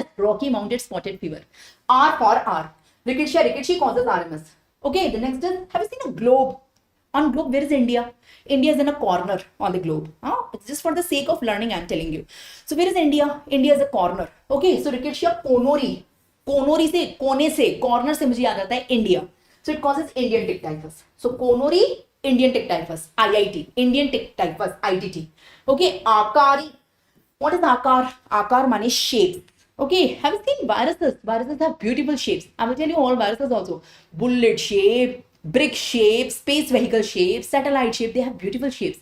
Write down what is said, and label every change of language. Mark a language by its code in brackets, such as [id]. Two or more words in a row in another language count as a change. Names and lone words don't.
[en] Rocky Mountain Spotted Fever. R for R. Rickettsia rickettsii causes RMS. Okay, the next is, have you seen a globe? On globe, where is India? India is in a corner on the globe. It's just for the sake of learning, I'm telling you. So where is India? India is a corner. Okay, so Rickettsia conori. [hi] Conori से, कोने से, कॉर्नर से मुझे याद आता है India. [en] So it causes Indian tick typhus. So conori, Indian tick typhus, IIT. Indian tick typhus, ITT. Okay, akari. What is akar? Akar means shape. Okay, have you seen viruses? Viruses have beautiful shapes. I will tell you all viruses also. Bullet shape, brick shape, space vehicle shape, satellite shape. They have beautiful shapes.